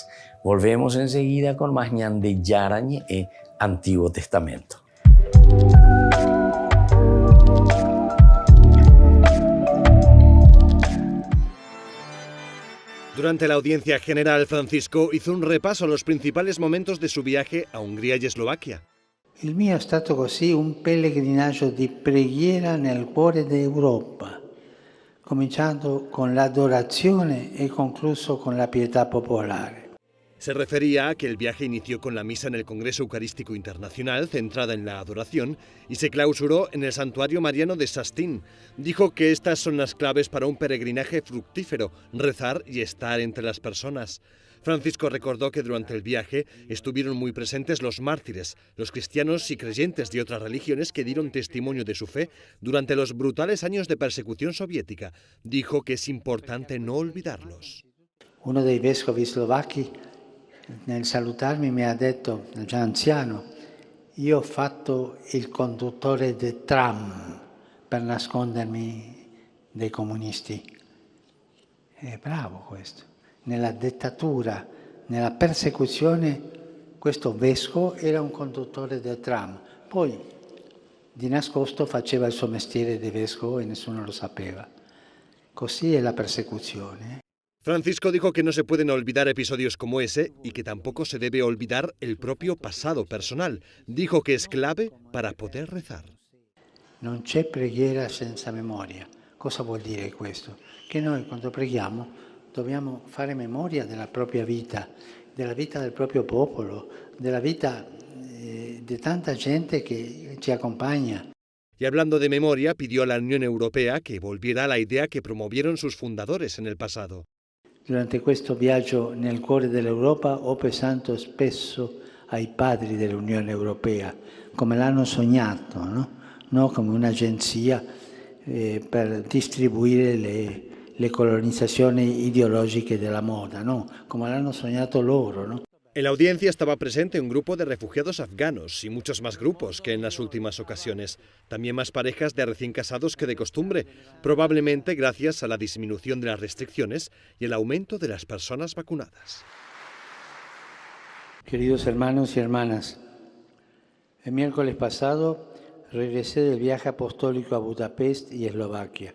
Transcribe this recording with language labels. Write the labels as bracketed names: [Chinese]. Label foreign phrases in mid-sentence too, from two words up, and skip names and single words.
[Spanish] Volvemos enseguida con más Ñande Yarañe, Antiguo Testamento. Durante la audiencia general, Francisco hizo un repaso a los principales momentos de su viaje a Hungría y Eslovaquia. [Italian] Il mio è stato così un pellegrinaggio di preghiera nel cuore d'Europa, cominciando con l'adorazione e concluso con la pietà popolare. [Spanish] Se refería a que el viaje inició con la misa en el Congreso Eucarístico Internacional, centrada en la adoración, y se clausuró en el Santuario Mariano de Šaštín. Dijo que estas son las claves para un peregrinaje fructífero: rezar y estar entre las personas. Francisco recordó que durante el viaje estuvieron muy presentes los mártires, los cristianos y creyentes de otras religiones que dieron testimonio de su fe durante los brutales años de persecución soviética. Dijo que es importante no olvidarlos. [Italian] Uno dei vescovi slovacchi nel salutarmi mi ha detto, già anziano, io ho fatto il conduttore del tram per nascondermi dai comunisti. È bravo questo. Nella dittatura, nella persecuzione, questo vescovo era un conduttore del tram. Poi di nascosto faceva il suo mestiere di vescovo e nessuno lo sapeva. Così è la persecuzione. [Spanish] Francisco dijo que no se pueden olvidar episodios como ese y que tampoco se debe olvidar el propio pasado personal. Dijo que es clave para poder rezar. [Italian] Non c'è preghiera senza memoria. Cosa vuol dire questo? Che noi quando preghiamo dobbiamo fare memoria della propria vita del proprio popolo, della vita di tanta gente che ci accompagna. [Spanish] Y hablando de memoria, pidió a la Unión Europea que volviera a la idea que promovieron sus fundadores en el pasado. [Italian] Durante questo viaggio nel cuore dell'Europa ho pensato spesso ai padri dell'Unione Europea, come l'hanno sognato, no come un'agenzia per distribuire le colonizzazioni ideologiche della moda, no? Come l'hanno sognato loro, no? [Spanish] En la audiencia estaba presente un grupo de refugiados afganos y muchos más grupos que en las últimas ocasiones. También más parejas de recién casados que de costumbre, probablemente gracias a la disminución de las restricciones y el aumento de las personas vacunadas. Queridos hermanos y hermanas, el miércoles pasado regresé del viaje apostólico a Budapest y Eslovaquia.